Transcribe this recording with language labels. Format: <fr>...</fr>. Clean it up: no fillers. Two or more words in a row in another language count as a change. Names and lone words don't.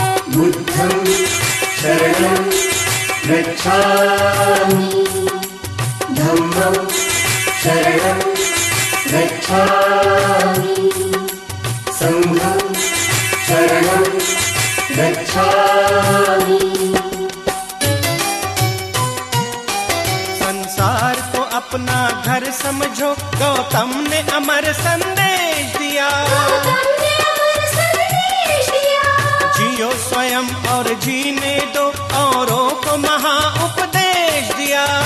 <pi>बुद्धं शरणं गच्छामि धम्मं शरणं गच्छामि संघं शरणं गच्छामि।</pi> <hi>संसार को अपना घर समझो, गौतम ने अमर संदेश दिया। जियो स्वयं और जीने दो, औरों को महा उपदेश दिया।</hi>